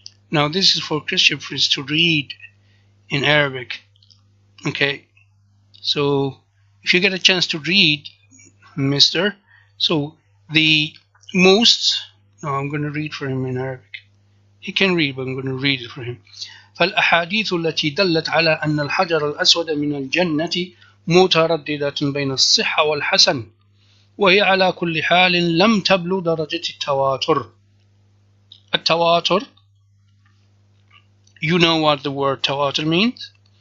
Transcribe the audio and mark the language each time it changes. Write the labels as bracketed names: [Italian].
[English] Now this is for Christian friends to read in Arabic. Okay. So if you get a chance to read, mister, so the most, no, I'm going to read for him in Arabic. He can read, but I'm going to read it for him. [Arabic] فالأحاديث التي دلت على أن الحجر الأسود من الجنة مترددة بين الصحة والحسن، وهي على كل حال لم تبلغ درجة التواتر. [English] التواتر, you know what the word tawatur means?